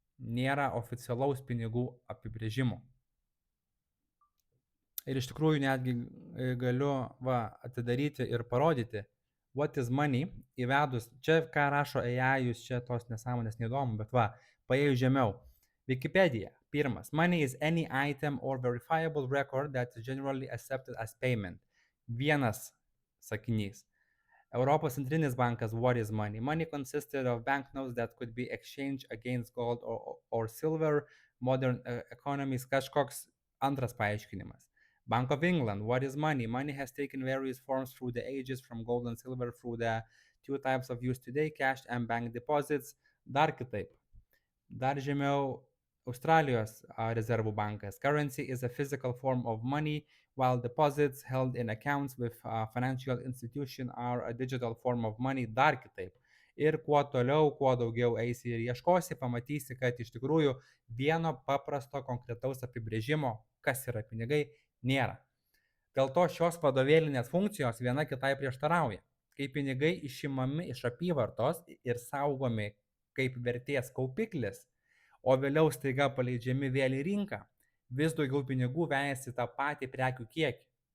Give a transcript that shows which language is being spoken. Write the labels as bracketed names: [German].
[Lithuanian] Nėra oficialaus pinigų apibrėžimo. Ir iš tikrųjų netgi galiu atidaryti ir parodyti [English] what is money [Lithuanian] įvedus. Čia ką rašo AI, jūs čia tos nesąmonės neįdomu, bet paėjus žemiau. Wikipedia. Pirmas. [English] Money is any item or verifiable record that is generally accepted as payment. [Lithuanian] Vienas sakinys. Europos centrinis bankas. [English] What is money? Money consisted of banknotes that could be exchanged against gold or silver. Modern economies. [Lithuanian] Kažkoks antras paaiškinimas. [English] Bank of England. What is money? Money has taken various forms through the ages, from gold and silver through the two types of use today, cash and bank deposits. [Lithuanian] Dar kitaip. Dar žemiau Australijos rezervų bankas. [English] Currency is a physical form of money, while deposits held in accounts with a financial institution are a digital form of money. [Lithuanian] Dar kitaip. Ir kuo toliau, kuo daugiau eisi ir ieškosi, pamatysi, kad iš tikrųjų vieno paprasto konkretaus apibrėžimo, kas yra pinigai, nėra. Dėl to šios vadovėlinės funkcijos viena kitai prieštarauja. Kai pinigai išimami iš apyvartos ir saugomi kaip vertės kaupiklis, o vėliau staiga paleidžiami vėl į rinką, vis daugiau pinigų vejasi tą patį prekių kiekį.